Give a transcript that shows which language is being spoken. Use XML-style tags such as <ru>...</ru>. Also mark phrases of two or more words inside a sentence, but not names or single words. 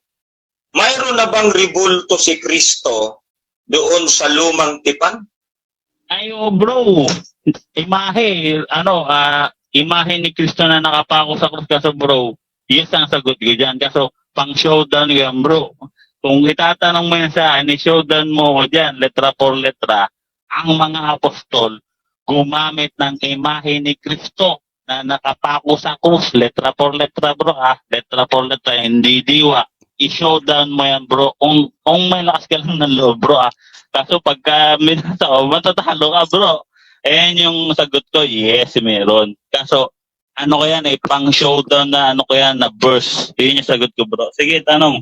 <tl>Mayroon na bang ribulto si Kristo doon sa lumang tipan? Ayo, bro. Imahe, imahe ni Kristo na nakapako sa krus. Kaso, bro, yes ang sagot ko dyan. Kaso, pang showdown yan, bro. Kung itatanong mo yan sa akin, showdown mo ko dyan,</tl> <es>letra por letra,</es> <tl>ang mga apostol gumamit ng imahe ni Kristo na nakapako sa krus,</tl> <es>letra por letra, bro, letra por letra,</es> <tl>hindi diwa. i-showdown mo yan, bro. Kung may lakas ka lang ng loob, bro, ah. Kaso pagka minatao, matatalo ka, bro. Ayan yung sagot ko, yes, meron. Kaso, ano ko yan eh, pang showdown na ano ko yan, na burst. Yun yung sagot ko, bro. Sige, tanong.</tl>